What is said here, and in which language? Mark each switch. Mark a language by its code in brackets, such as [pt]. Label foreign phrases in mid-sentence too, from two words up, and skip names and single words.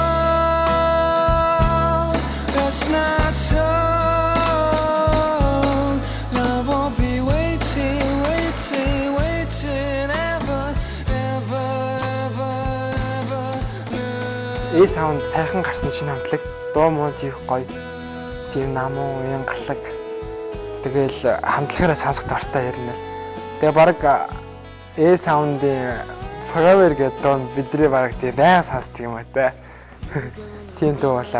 [en] That's not so. Love won't be waiting, waiting, waiting ever, ever, ever, ever. [mn] A sound сайхан гарсан шинэ хамтлаг. Дуу музик гоё. Тийм намуу, янгалаг. Тэгэл хамтлагаараа сонсох дуртай ярина. Тэгээ баг A sound-ийн Forever гэдэг дуу бидний баг тийм байнга сонсдог юм аа те. Тийм дуу болоо.